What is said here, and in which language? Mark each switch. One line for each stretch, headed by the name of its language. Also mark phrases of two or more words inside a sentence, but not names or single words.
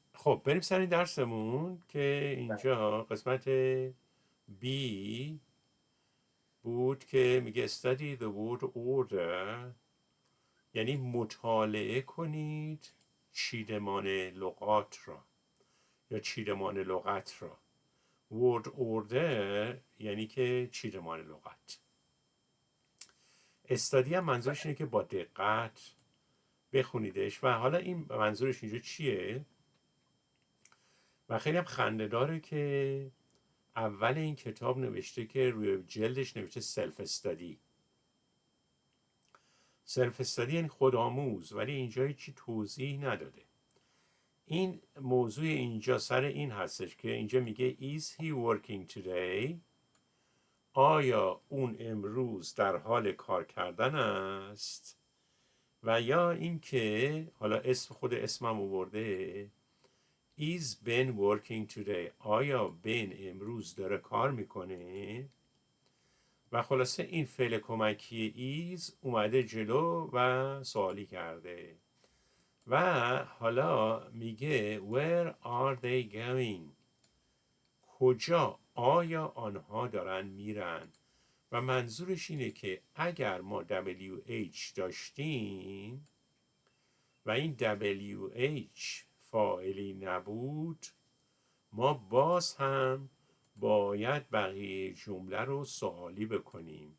Persian: خب بریم سر این درسمون که اینجا قسمت B بود که میگه
English: study the word order،
Persian: یعنی مطالعه کنید چیدمان لغات را یا چیدمان لغت را.
English: word order
Persian: یعنی که چیدمان لغت. استادی هم منظورش اینه که با دقت بخونیدش و حالا این منظورش اینجا چیه؟ و خیلی هم خنده داره که اول این کتاب نوشته که روی جلدش نوشته
English: self study. self study
Persian: یعنی خودآموز، ولی اینجا هیچی توضیح نداده. این موضوع اینجا سر این هستش که اینجا میگه
English: is he working today؟
Persian: آیا اون امروز در حال کار کردن است؟ و یا اینکه حالا خود اسمم آورده
English: is Ben working today؟
Persian: آیا بن امروز داره کار میکنه؟ و خلاصه این فعل کمکی is اومده جلو و سوالی کرده و حالا میگه
English: where are they going؟
Persian: کجا آیا آنها دارن میرن؟ و منظورش اینه که اگر ما WH داشتیم و این WH فاعلی نبود، ما باز هم باید بقیه جمله رو سوالی بکنیم.